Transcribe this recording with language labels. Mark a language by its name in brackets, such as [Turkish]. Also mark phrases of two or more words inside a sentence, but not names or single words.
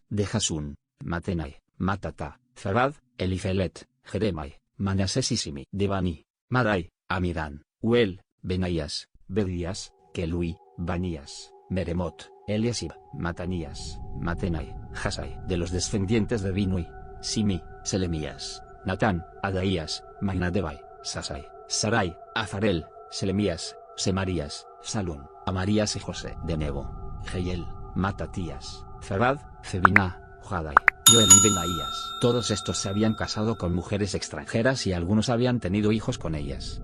[Spanish] De Jasún, Matenai, Matata, Zabad, Elifelet, Jeremai, Manasés y Simi. De Bani, Marai, Amirán, Uel, Benaías, Bedías, Kelui, Banías, Meremot, Eliasib, Matanías, Matenai, Hasai. De los descendientes de Binui, Simi, Selemías, Natán, Adaías, Mainadebai, Sasai, Sarai, Azarel, Selemías, Semarías, Salún, Amarías y José. De Nebo, Jehiel, Matatías, Zabad, Zebina, Jadai, Joel y Benaías. Todos estos se habían casado con mujeres extranjeras y algunos habían tenido hijos con ellas.